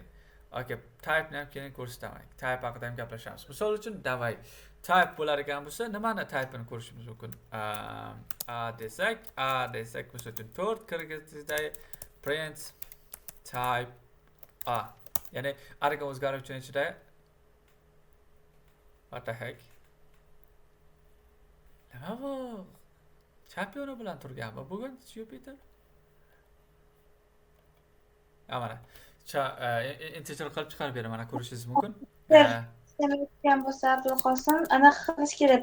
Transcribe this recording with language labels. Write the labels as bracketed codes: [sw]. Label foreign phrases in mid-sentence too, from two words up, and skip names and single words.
[uz] Okay, type ni ham keyin ko'rsataman. Type haqida ham gaplashamiz. Misol uchun davay type bo'ladigan bo'lsa, nimani type ni ko'rishimiz mumkin? A desak, misol uchun 4 kirgizda [en] print type A. [uz] Ya'ni arga o'zgaruvchi ichida [en] what the heck? [uz] Nima bu? Championi bilan turganmi bugun Jupiter? Mana. Integer qilib chiqarib beraman, mana ko'rishingiz mumkin. Demayotgan bo'lsa Abdulqosim, anaqa qilish kerak.